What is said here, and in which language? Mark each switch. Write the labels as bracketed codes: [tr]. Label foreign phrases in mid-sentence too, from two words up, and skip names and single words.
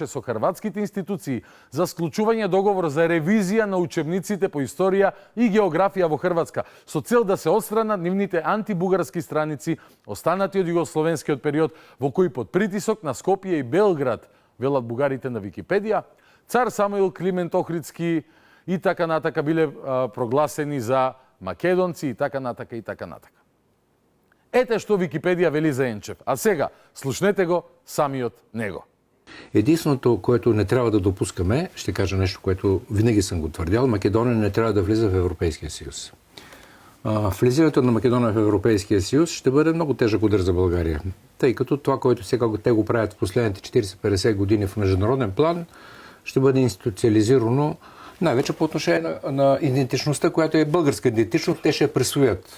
[mk] со хрватските институции за склучување договор за ревизија на учебниците по историја и географија во Хрватска, со цел да се отстранат нивните антибугарски страници, останати од југословенскиот период, во кој под притисок на Скопје и Белград, велат бугарите на Википедија, цар Самуил Климент Охридски и така натака биле прогласени за македонци и така натака и така натака. Ете што Википедија вели за Енчев, а сега слушнете го самиот него. [bg] Единственото, което не трябва да допускаме, ще кажа нещо, което винаги съм го твърдял, Македония не трябва да влиза в Европейския съюз. Влизането на Македония в Европейския съюз ще бъде много тежък удар за България. тъй като това, което сега те го правят в последните 40-50 години в международен план, ще бъде институциализирано най-вече по отношение на идентичността, която е българска идентичност, те ще я присвоят.